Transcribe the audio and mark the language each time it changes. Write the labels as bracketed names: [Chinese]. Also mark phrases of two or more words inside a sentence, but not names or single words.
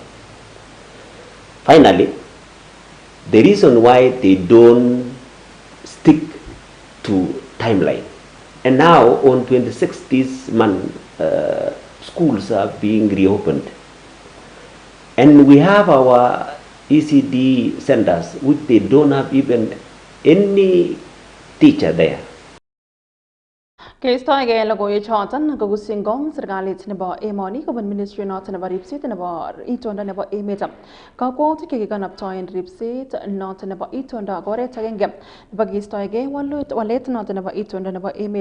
[English] Finally, the reason why they don't stick to timeline. And now on 26th this month, schools are being reopened. And we have our ECD centers, which they don't have even any teacher there. [Kalenjin] Keistoegei logoiwechoton ko kusingong serikalit nebo emoni kobun ministry noton nebo ripset nebo itondo nebo emet. Kakwautik chekikanaptoen ripset noton nebo itondo ak oret agenge nebo keistoegei walet noton nebo itondo nebo emet.